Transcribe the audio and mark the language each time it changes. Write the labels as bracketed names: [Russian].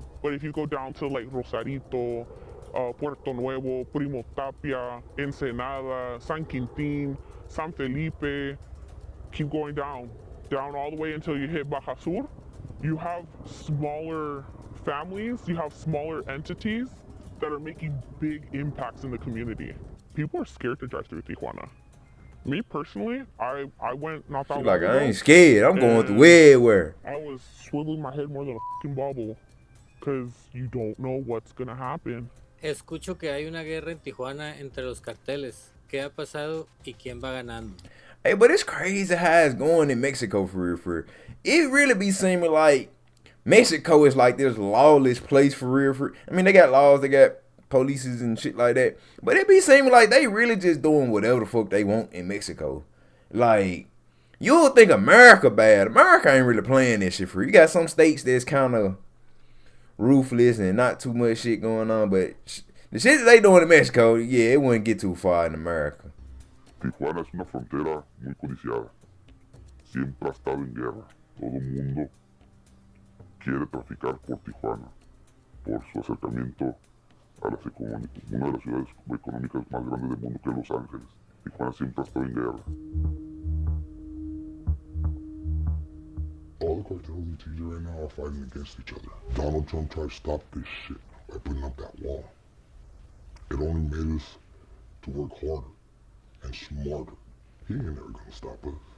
[English] But if you go down to like Rosarito, Puerto Nuevo, Primo Tapia, Ensenada, San Quintin, San Felipe, keep going down all the way until you hit Baja Sur, you have smaller families, you have smaller entities that are making big impacts in the community. People are scared to drive through Tijuana. Me personally, I went not that She's like, ago. I ain't scared. I'm going through and everywhere. I was swiveling my head more than a fucking bobble because you don't know what's gonna happen. [Spanish] Escucho que hay una guerra en Tijuana entre los carteles. ¿Qué ha pasado y quién va ganando? [English] Hey, but it's crazy how it's going in Mexico for real, for real. It really be seeming like Mexico is like this lawless place for real, for real. I mean, they got laws, they got polices and shit like that. But it be seeming like they really just doing whatever the fuck they want in Mexico. Like, you'll think America bad. America ain't really playing this shit for real. You got some states that's kind of ruthless and not too much shit going on, but the shit that they doing in Mexico, yeah, it wouldn't get too far in America. [Spanish] Tijuana es una frontera muy codiciada. Siempre ha estado en guerra. Todo el mundo quiere traficar por Tijuana, por su acercamiento a una de las ciudades económicas más grandes del mundo, que es Los Ángeles. Tijuana siempre ha estado en guerra. [English] All the cartels in TJ right now are fighting against each other. Donald Trump tried to stop this shit by putting up that wall. It only made us to work harder and smarter. He ain't never gonna stop us.